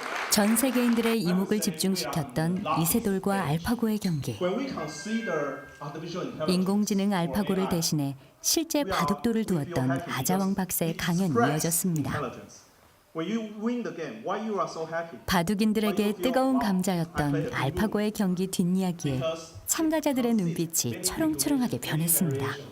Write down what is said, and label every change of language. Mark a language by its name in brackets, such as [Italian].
[Korean] 전 세계인들의 이목을 집중시켰던 이세돌과 알파고의 경기. [English] When we consider artificial intelligence, [Korean] 인공지능 알파고를 대신해 실제 바둑돌을 두었던 아자왕 박사의 강연이 이어졌습니다. [English] When you win the game, why you are so happy? [Korean] 바둑인들에게 뜨거운 감자였던 알파고의 경기 뒷이야기에 참가자들의 눈빛이 초롱초롱하게 변했습니다.